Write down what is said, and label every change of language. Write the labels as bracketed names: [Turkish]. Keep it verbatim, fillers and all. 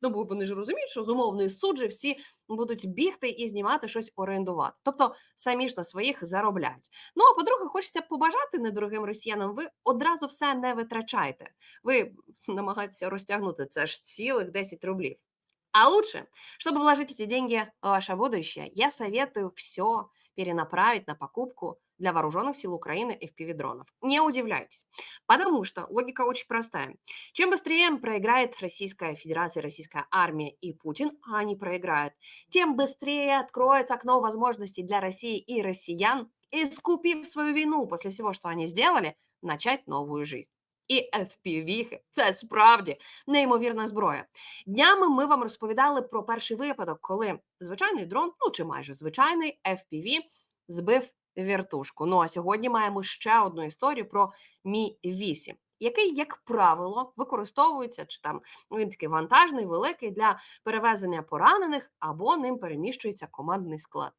[Ukrainian] Ну, бо вони ж розуміють, що з умовної суджі всі будуть бігти і знімати щось орендувати. Тобто самі ж на своїх заробляють. Ну, а по-друге, хочеться побажати недорогим росіянам, ви одразу все не витрачаєте. Ви намагаєтеся розтягнути, це ж цілих десять рублів. [Russian] А лучше, чтобы вложить эти деньги в ваше будущее, я советую все перенаправить на покупку для вооруженных сил Украины эф пи ви-дронов. Не удивляйтесь, потому что логика очень простая. Чем быстрее проиграет Российская Федерация, Российская армия и Путин, а они проиграют, тем быстрее откроется окно возможностей для России и россиян, искупив свою вину после всего, что они сделали, начать новую жизнь. [Ukrainian] І еф пі ві-хи – це справді неймовірна зброя. Днями ми вам розповідали про перший випадок, коли звичайний дрон, ну чи майже звичайний еф пі ві, збив вертушку. Ну а сьогодні маємо ще одну історію про Мі вісім, який, як правило, використовується, чи там він такий вантажний, великий, для перевезення поранених або ним переміщується командний склад.